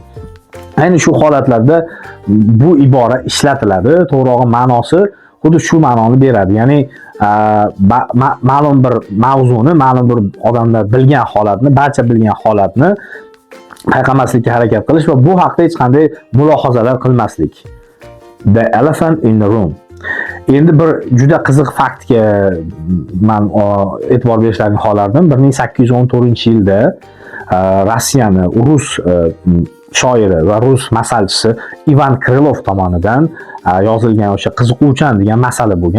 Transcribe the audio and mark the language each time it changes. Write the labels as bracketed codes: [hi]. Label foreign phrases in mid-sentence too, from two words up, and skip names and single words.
[uz] Ayni shu holatlarda bu ibora ishlatiladi. To'g'rirog'i ma'nosi xuddi shu ma'noni beradi. Ya'ni ma'lum bir mavzuni, ma'lum bir odamlar bilgan holatni, barcha bilgan holatni payqamaslikka harakat qilish va bu haqda hech qanday mulohazalar qilmaslik. [en] The Elephant in the Room. [uz] Endi bir juda qiziq faktga men e'tibor berishlarini xohlardim. 1814-yilda Rossiyani rus shoiri va rus masalchisi Ivan Krylov tomonidan yozilgan o'sha qiziquvchan degan masala bo'lgan.